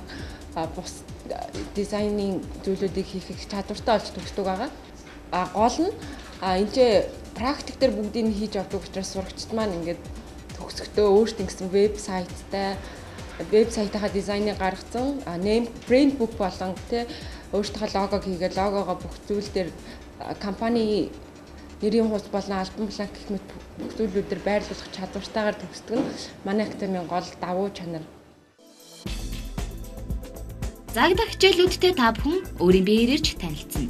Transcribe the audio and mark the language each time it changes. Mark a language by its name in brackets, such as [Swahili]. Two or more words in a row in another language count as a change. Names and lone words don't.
[Mongolian] Бус дизайнын зүйлүүдийг хийх чадвартай болж төгсдөг байгаа. Гол нь энэ практик дээр бүгдийг хийж авдаг учраас сурагчид маань ингээд төгсөхдөө өөрсдөө гэсэн веб сайтынхаа дизайныг гаргацсан, [English] name brand book [Mongolian] болон тэ өөрсдийнхөө логог хийгээд логогоо бүх зүйл дээр компани нэрийн хуудас болон альбом бланк гэх мэт бүх зүйлүүдээр байрлуулах чадвартайгаар төгсдөг нь манай академийн гол давуу чанар. Загдах хичээлүүдтэй та бүхэн өөрийн биеэр ирж танилцсан.